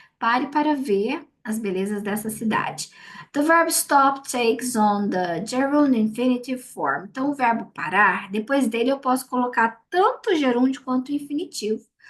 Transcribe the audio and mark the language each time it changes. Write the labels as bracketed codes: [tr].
[pt] Pare para ver as belezas dessa cidade. [en] The verb stop takes on the gerund infinitive form. [pt] Então, o verbo parar, depois dele eu posso colocar tanto o gerúndio quanto o infinitivo.